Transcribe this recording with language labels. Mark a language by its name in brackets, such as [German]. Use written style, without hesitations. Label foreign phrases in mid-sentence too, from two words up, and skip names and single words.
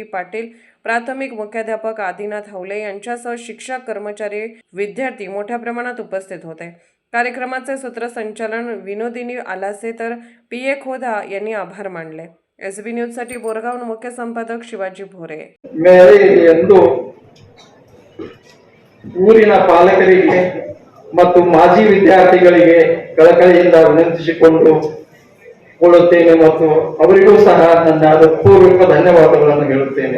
[Marathi] पाटील, प्राथमिक मुख्याध्यापक आदिनाथ हावले यांच्यासह शिक्षक, कर्मचारी, विद्यार्थी मोठ्या प्रमाणात उपस्थित होते. कार्यक्रमाचे सूत्रसंचालन विनोदिनी आलासे तर पी.ए. खोदा यांनी आभार मानले. एसबी न्यूजसाठी बोरगाव मुख्य संपादक शिवाजी भोरे. [Kannada] ಎಂದು ಊರಿನ ಪಾಲಕರಿಗೆ ಮತ್ತು ಮಾಜಿ ವಿದ್ಯಾರ್ಥಿಗಳಿಗೆ ಕಳಕಳಿಯಿಂದ ವಿನಂತಿಸಿಕೊಂಡು ಕೊಳ್ಳುತ್ತೇನೆ ಮತ್ತು ಅವರಿಗೂ ಸಹ ನನ್ನ ಹೃತ್ಪೂರ್ವಕ ಧನ್ಯವಾದಗಳನ್ನು ಹೇಳುತ್ತೇನೆ.